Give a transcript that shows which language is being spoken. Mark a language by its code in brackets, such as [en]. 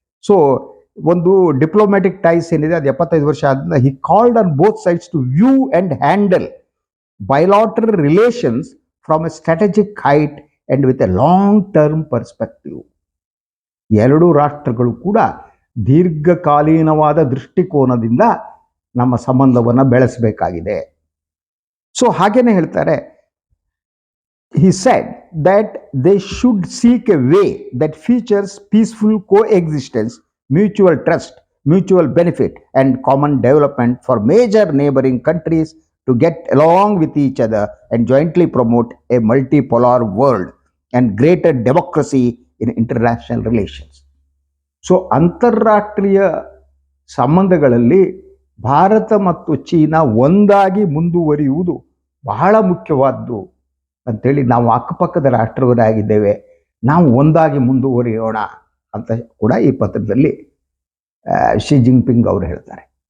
[kn] So ಒಂದು diplomatic ties ಏನಿದೆ ಅದು 75 ವರ್ಷ ಆದ್ರಿಂದ [en] He called on both sides to view and handle bilateral relations from a strategic height and with a long term perspective. [kn] ಎರಡೂ ರಾಷ್ಟ್ರಗಳು ಕೂಡ ದೀರ್ಘಕಾಲೀನವಾದ ದೃಷ್ಟಿಕೋನದಿಂದ ನಮ್ಮ ಸಂಬಂಧವನ್ನು ಬೆಳೆಸಬೇಕಾಗಿದೆ. ಸೊ ಹಾಗೇನೆ ಹೇಳ್ತಾರೆ, [en] he said that they should seek a way that features peaceful coexistence, mutual trust, mutual benefit and common development for major neighboring countries to get along with each other and jointly promote a multipolar world and greater democracy in international relations. [kn] So ಅಂತಾರಾಷ್ಟ್ರೀಯ ಸಂಬಂಧಗಳಲ್ಲಿ ಭಾರತ ಮತ್ತು China ಒಂದಾಗಿ ಮುಂದುವರಿಯುವುದು ಬಹಳ ಮುಖ್ಯವಾದ್ದು ಅಂತೇಳಿ, ನಾವು ಅಕ್ಕಪಕ್ಕದ ರಾಷ್ಟ್ರವರಾಗಿದ್ದೇವೆ, ನಾವು ಒಂದಾಗಿ ಮುಂದುವರಿಯೋಣ ಅಂತ ಕೂಡ ಈ ಪತ್ರದಲ್ಲಿ ಶಿ ಜಿನ್ಪಿಂಗ್ ಅವರು ಹೇಳ್ತಾರೆ.